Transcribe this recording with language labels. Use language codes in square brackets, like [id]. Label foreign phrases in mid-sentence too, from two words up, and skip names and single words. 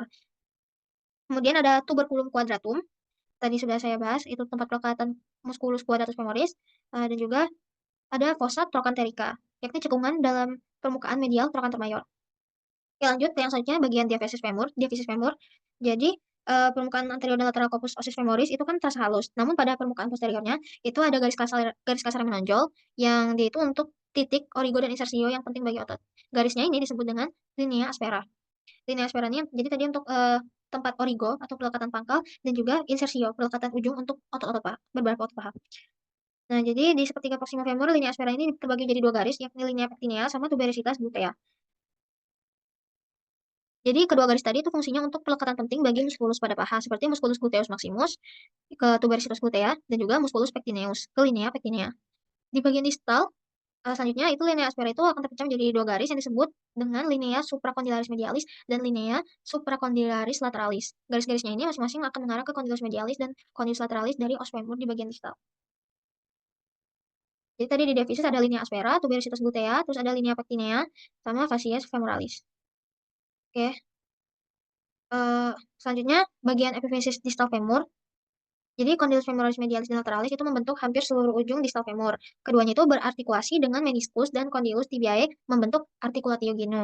[id] Kemudian ada tuberculum quadratum. Tadi sudah saya bahas, itu tempat pelekatan musculus quadratus femoris. Dan juga ada fossa trochanterica, yakni cekungan dalam permukaan medial trochanter mayor. Oke, lanjut ke yang selanjutnya bagian diaphysis femur. Diaphysis femur. Jadi permukaan anterior dan lateral corpus ossis femoris itu kan terasa halus. Namun pada permukaan posteriornya itu ada garis kasar yang menonjol yang dia itu untuk titik origo dan insersio yang penting bagi otot. Garisnya ini disebut dengan linea aspera. Linea aspera ini jadi tadi untuk tempat origo atau pelekatan pangkal dan juga insersio pelekatan ujung untuk otot-otot paha, beberapa otot paha. Nah, jadi di sepertiga proximal femur linea aspera ini terbagi jadi dua garis yakni linea pectinea sama tuberositas glutea. Jadi kedua garis tadi itu fungsinya untuk pelekatan penting bagi muskulus pada paha seperti musculus gluteus maximus ke tuberositas glutea dan juga musculus pectineus ke linea pectinea. Di bagian distal selanjutnya itu linea aspera itu akan terpecah menjadi dua garis yang disebut dengan linea supracondylaris medialis dan linea supracondylaris lateralis. Garis-garisnya ini masing-masing akan mengarah ke condylus medialis dan condylus lateralis dari os femur di bagian distal. Jadi tadi di diaphysis ada linea aspera, tuberositas glutea, terus ada linea pectinea, sama facies femoralis. Oke. Selanjutnya bagian epiphysis distal femur. Jadi condylus femoralis medialis dan lateralis itu membentuk hampir seluruh ujung distal femur. Keduanya itu berartikulasi dengan meniscus dan condylus tibiae membentuk articulatio genu.